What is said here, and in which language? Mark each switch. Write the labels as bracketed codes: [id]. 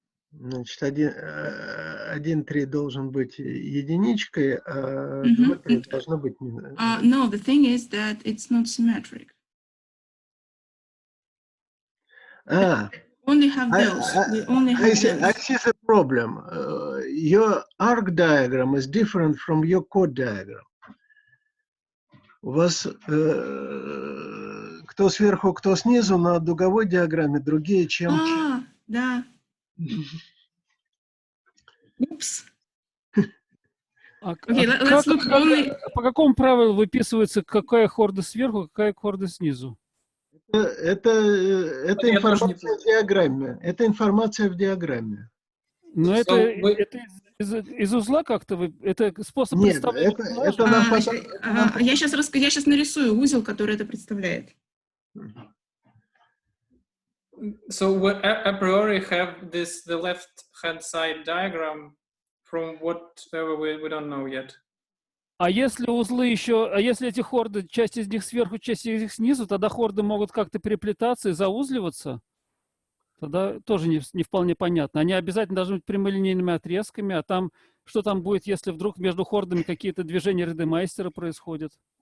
[ru] Значит, 1,3 должен быть единичкой, а 2,3 должно быть... [en] No, the thing is that it's not symmetric. Only have those. We only have those. I see the problem. Your arc diagram is different from your chord diagram. [ru] У вас кто сверху, кто снизу на дуговой диаграмме другие, чем... Да. [en] Oops. Okay, let's look only... [ru] По какому правилу выписывается, какая хорда сверху, какая хорда снизу? Это информация в диаграмме. Это информация в диаграмме. Но это из узла как-то? Это способ Нет, представления это нам потом... Я сейчас нарисую узел, который это представляет. [en] So we a priori have the left-hand side diagram from whatever we don't know yet. [ru] А если узлы еще, а если эти хорды, часть из них сверху, часть из них снизу, тогда хорды могут как-то переплетаться и заузливаться? Тогда тоже не вполне понятно. Они обязательно должны быть прямолинейными отрезками, а там, что там будет, если вдруг между хордами какие-то движения Рейдемайстера происходят?